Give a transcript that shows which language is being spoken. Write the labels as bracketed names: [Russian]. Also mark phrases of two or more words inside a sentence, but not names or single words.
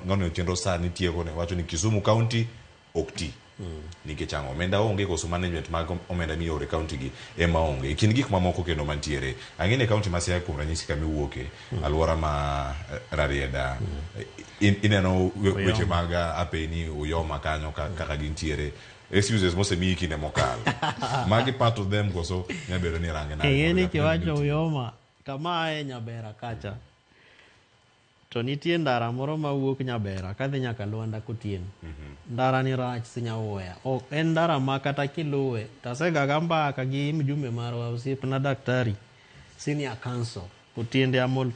[Luo (Kenya and Tanzania)] ngano chenro sa nitie kone wacho ni Kisumu County okti nikech ang'o omenda onge koso management mag omenda miore county gi ema onge kin gik mamoko kendo mantiere ang'ene county ma Siaya kuom ranyisi kama iwuoke alwora ma Rarieda ineno weche mag apeni uyoma kanyo kaka gintiere excuses mosemiyi kinde mokalo magi [English] part of them [Luo (Kenya and Tanzania)] koso nyabedo ni range na ng'eni kiwacho uyoma kama e Nyabera kacha to nitie ndara moro mawuok Nyabera kadhi nyaka Luanda Kotieno. Ndara ni rach sinyawuoya. Ok en ndara ma kata kiluwe. Tasegaga mbaka gi mjumbe marwa osiepna daktari [English] senior council [Luo (Kenya and Tanzania)] Otiende Amol.